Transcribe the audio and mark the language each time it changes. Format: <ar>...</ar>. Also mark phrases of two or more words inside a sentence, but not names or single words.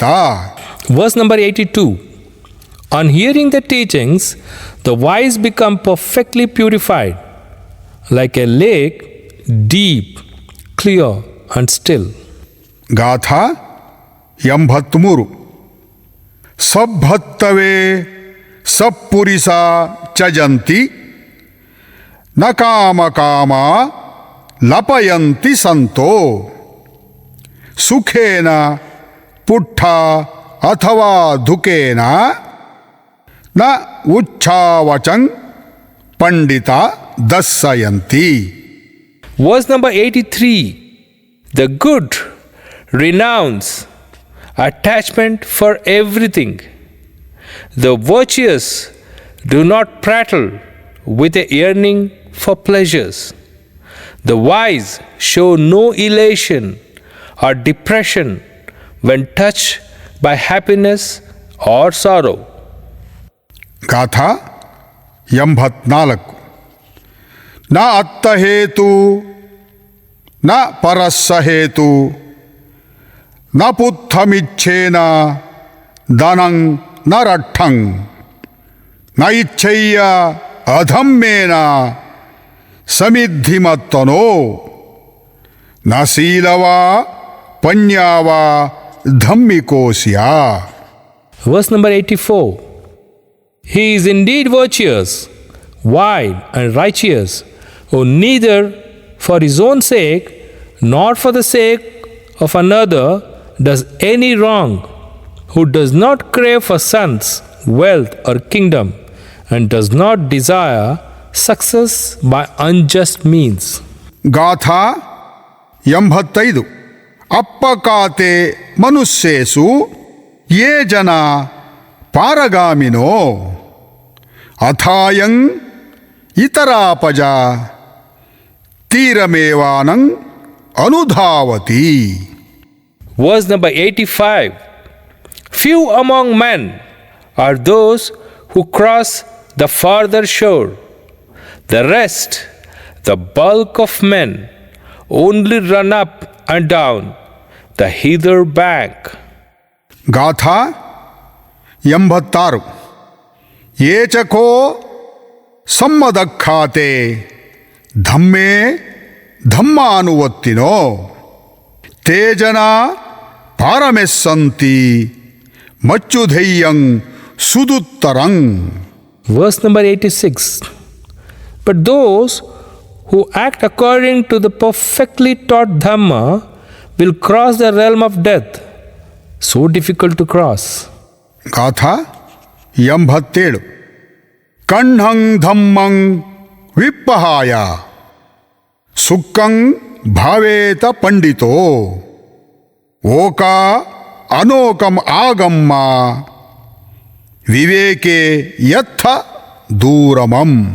<en>Verse number 82. On hearing the teachings, the wise become perfectly purified, like a lake, deep, clear, and still.</en> <pi>ಗಾಥಾ 83 ಸಬ್ಬತ್ತವೇ ಸಪ್ಪುರಿಸ ಚಜಂತಿ ನ ಕಾಮ ಕಾಮ ಲಪಯಂತಿ ಸಂತೋ ಸುಖೇನ ಪುಟ್ಟ ಅಥವಾ ದುಃಖೇನ ನ ಉಚ್ಛಾವಚಂ ಪಂಡಿತ ದಸ್ಸಯಂತಿ.</pi> <en>Verse number 83. The good renounce attachment for everything. The virtuous do not prattle with a yearning for pleasures. The wise show no elation or depression when touched by happiness or sorrow.</en> <pi>ಗಾಥಾ 84 ನ ಅತ್ತಹೇತು ನ ಪರಸ್ಸಹೇತು ನ ಪುತ್ಥಮಿಚ್ಛೇನ ಧನಂ ನ ರಟ್ಟಂ ನ ಇಚ್ಛಯ್ಯ ಅಧಮ್ಮೇನ ಸಮಿದ್ಧಿಮತ್ತನೋ ನ ಶೀಲವಾ ಪನ್ಯಾವಾ ಧಮ್ಮಿಕೋಸ್ಯ.</pi> <en>Verse number 84. He is indeed virtuous, wise, and righteous, who neither for his own sake nor for the sake of another does any wrong, who does not crave for sons, wealth, or kingdom, and does not desire success by unjust means.</en> <pi>ಗಾಥಾ 85 ಅಪ್ಪಕಾತೆ ಮನುಷ್ಯೇಸು ಯೇ ಜನ ಪಾರಗಾಮಿನೋ ಅಥಾಯಂ ಇತರಾಪಜ ತೀರಮೇವಾನಂ ಅನುಧಾವತಿ.</pi> <en>Verse number 85. Few among men are those who cross the farther shore. The rest, the bulk of men, only run up and down the hither bank.</en> <pi>ಗಾಥಾ 86 ಏಚಕೋ ಸಮ್ಮದಖ್ಯಾತೆ ಧಮ್ಮೇ ಧಮ್ಮಾನುವತ್ತಿನೋ ತೇಜನ ಪಾರಮೆಸ್ಸಂತಿ ಮಚ್ಚುಧೈಯಂ ಸುದುತ್ತರಂ.</pi> <en>Verse number 86. But those who act according to the perfectly taught Dhamma will cross the realm of death, so difficult to cross.</en> <pi>ಗಾಥಾ 87 ಕಣ್ಹಂ ಧಮ್ಮಂ ವಿಪ್ಪಹಾಯ ಸುಖಂ ಭಾವೇತ ಪಂಡಿತೋ ಓಕ ಅನೋಕಂ ಆಗಮ್ಮ ವಿವೇಕೆ ಯತ್ಥ ದೂರಮಂ.</pi>